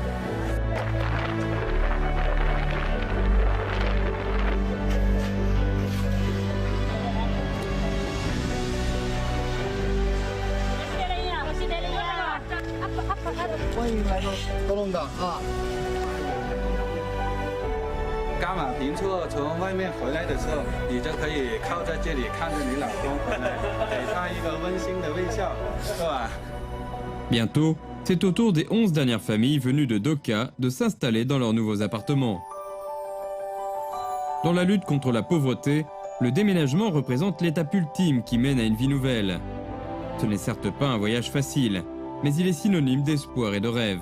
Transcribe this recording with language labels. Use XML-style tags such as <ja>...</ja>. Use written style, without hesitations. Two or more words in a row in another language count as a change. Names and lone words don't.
<zh>欢迎来到高龙岗啊！伽马评测从外面回来的时候，你就可以靠在这里看着你老公回来，给他一个温馨的微笑，是吧？</zh> <fr>Bientôt, c'est au tour des 11 dernières familles venues de Doka de s'installer dans leurs nouveaux appartements. Dans la lutte contre la pauvreté, le déménagement représente l'étape ultime qui mène à une vie nouvelle. Ce n'est certes pas un voyage facile, mais il est synonyme d'espoir et de rêve.</fr>